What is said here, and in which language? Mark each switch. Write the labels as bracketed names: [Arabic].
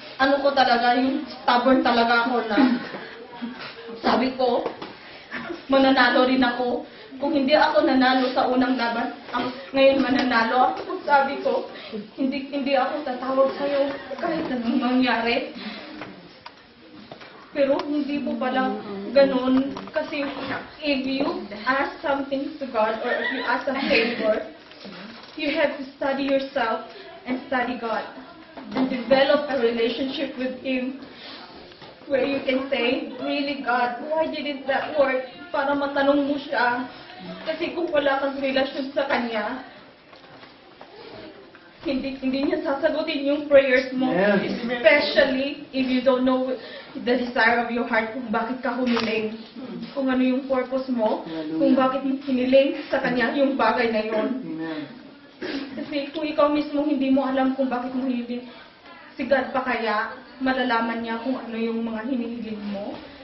[Filipino] ano ko talaga, yung stubborn talaga ako na sabi ko, mananalo rin ako. Kung hindi ako nanalo sa unang laban, ngayon mananalo ako. Sabi ko, hindi ako tatawag sa'yo kahit anong mangyari. Pero hindi po pala ganun. [English] Kasi if you ask something to God or if you ask a favor, you have to study yourself and study God and develop a relationship with Him where you can say, really God, why didn't that work? [Filipino] Para matanong mo siya. Kasi kung wala kang relasyon sa Kanya, hindi niya sasagutin yung prayers mo. [English] Yes. Especially if you don't know the desire of your heart [Filipino] kung bakit ka humiling. Kung ano yung purpose mo, kung bakit mo hiniling sa Kanya yung bagay na yon. Amen. Kasi kung ikaw mismo hindi mo alam kung bakit mo hiniling, si God pa kaya malalaman niya kung ano yung mga hinihiling mo.